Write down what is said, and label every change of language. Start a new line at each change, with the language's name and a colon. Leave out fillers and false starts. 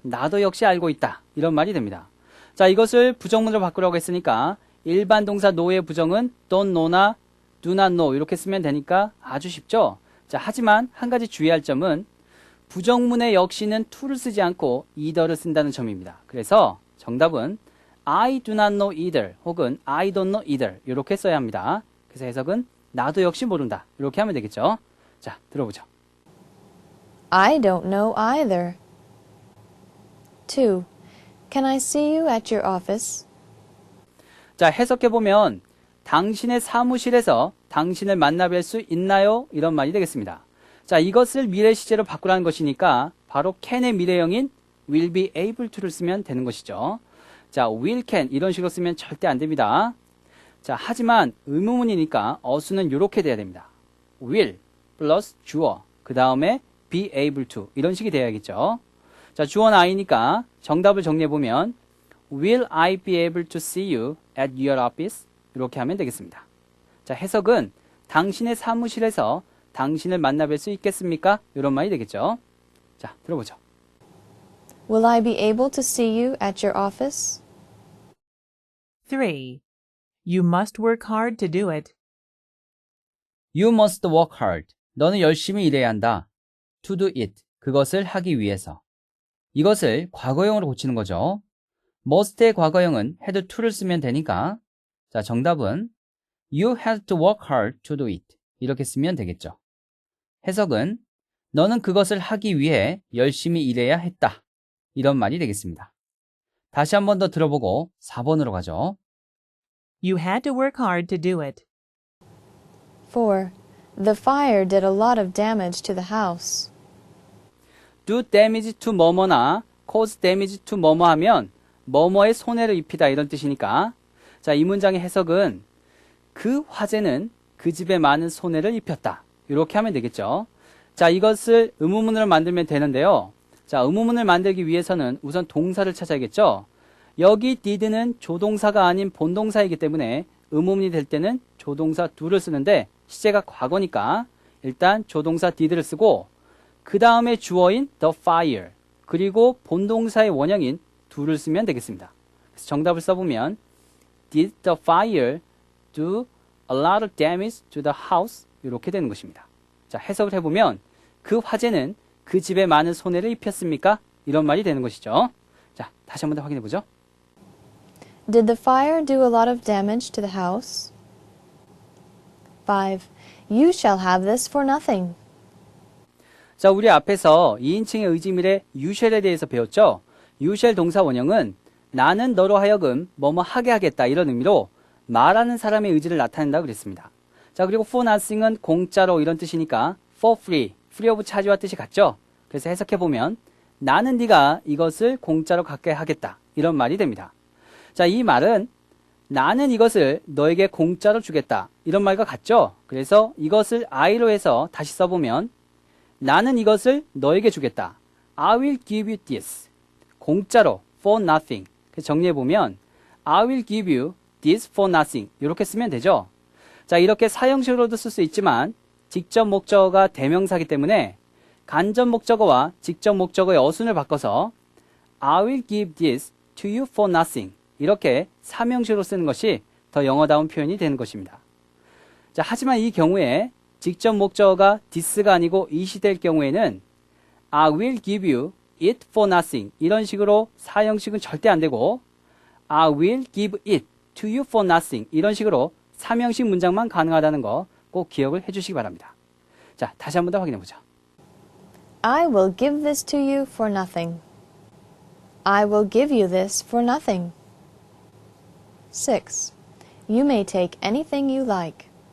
Korean: 나도 역시 알고 있다. 이런 말이 됩니다. 자, 이것을 부정문으로 바꾸려고 했으니까 일반 동사 know의 부정은 don't know나 do not know 이렇게 쓰면 되니까 아주 쉽죠? 자, 하지만 한 가지 주의할 점은 부정문의 역시는 to를 쓰지 않고 either를 쓴다는 점입니다. 그래서 정답은
English: I do not know either
Korean: 혹은
English: I don't know either
Korean: 이렇게 써야 합니다. 그래서 해석은 나도 역시 모른다. 이렇게 하면 되겠죠? 자, 들어보죠.
English: I don't know either. 2. Can I see you at your office?
Korean: 자, 해석해보면 당신의 사무실에서 당신을 만나뵐 수 있나요? 이런 말이 되겠습니다. 자, 이것을 미래 시제로 바꾸라는 것이니까 바로 can의 미래형인 will be able to를 쓰면 되는 것이죠. 자, will can 이런 식으로 쓰면 절대 안 됩니다. 자, 하지만 의문문이니까 어수는 이렇게 돼야 됩니다. will 플러스 주어 그 다음에 be able to 이런 식이 돼야겠죠. 자, 주어는 I니까 정답을 정리해보면
English: Will I be able to see you at your office?
Korean: 이렇게 하면 되겠습니다. 자, 해석은 당신의 사무실에서 당신을 만나뵐 수 있겠습니까? 이런 말이 되겠죠. 자, 들어보죠.
English: Will I be able to see you at your office? 3. You must work hard to do it. You must work hard.
Korean: 너는 열심히 일해야 한다.
English: To do it.
Korean: 그것을 하기 위해서. 이것을 과거형으로 고치는 거죠. must의 과거형은 had to를 쓰면 되니까 자, 정답은
English: You had to work hard to do it.
Korean: 이렇게 쓰면 되겠죠. 해석은 너는 그것을 하기 위해 열심히 일해야 했다. 이런 말이 되겠습니다. 다시 한 번 더 들어보고 4번으로 가죠.
English: You had to work hard to do it. 4. The fire did a lot of damage to the house.
Korean: do damage to 뭐뭐나 cause damage to 뭐뭐 하면 뭐뭐에 손해를 입히다 이런 뜻이니까 자, 이 문장의 해석은 그 화재는 그 집에 많은 손해를 입혔다. 이렇게 하면 되겠죠. 자, 이것을 의문문으로 만들면 되는데요. 자, 의문문을 만들기 위해서는 우선 동사를 찾아야겠죠. 여기 did는 조동사가 아닌 본동사이기 때문에 의문문이 될 때는 조동사 do를 쓰는데 시제가 과거니까 일단 조동사 did를 쓰고 그 다음에 주어인 the fire 그리고 본동사의 원형인 do를 쓰면 되겠습니다. 그래서 정답을 써보면
English: Did the fire do a lot of damage to the house?
Korean: 이렇게 되는 것입니다. 자, 해석을 해보면 그 화재는 그 집에 많은 손해를 입혔습니까? 이런 말이 되는 것이죠. 자, 다시 한번 더 확인해보죠.
English: Did the fire do a lot of damage to the house? 5. You shall have this for nothing.
Korean: 자, 우리 앞에서 2인칭의 의지밀의 you shall에 대해서 배웠죠. you shall 동사 원형은 나는 너로 하여금 뭐뭐 하게 하겠다 이런 의미로 말하는 사람의 의지를 나타낸다고 그랬습니다. 자, 그리고 for nothing은 공짜로 이런 뜻이니까 for free, free of charge와 뜻이 같죠. 그래서 해석해보면 나는 네가 이것을 공짜로 갖게 하겠다 이런 말이 됩니다. 자, 이 말은 나는 이것을 너에게 공짜로 주겠다 이런 말과 같죠. 그래서 이것을 I로 해서 다시 써보면 나는 이것을 너에게 주겠다.
English: I will give you this.
Korean: 공짜로
English: for nothing.
Korean: 그래서 정리해보면
English: I will give you this for nothing.
Korean: 이렇게 쓰면 되죠. 자, 이렇게 사형식으로도 쓸 수 있지만 직접 목적어가 대명사이기 때문에 간접 목적어와 직접 목적어의 어순을 바꿔서
English: I will give this to you for nothing.
Korean: 이렇게 삼형식으로 쓰는 것이 더 영어다운 표현이 되는 것입니다. 자, 하지만 이 경우에 직접 목적어가 this가 아니고 it이 될 경우에는
English: I will give you it for nothing.
Korean: 이런 식으로 사형식은 절대 안 되고
English: I will give it to you for nothing.
Korean: 이런 식으로 삼형식 문장만 가능하다는 거 꼭 기억을 해주시기 바랍니다. 자, 다시 한 번 더 확인해 보죠.
English: I will give this to you for nothing. I will give you this for nothing. 6. You may take anything you like.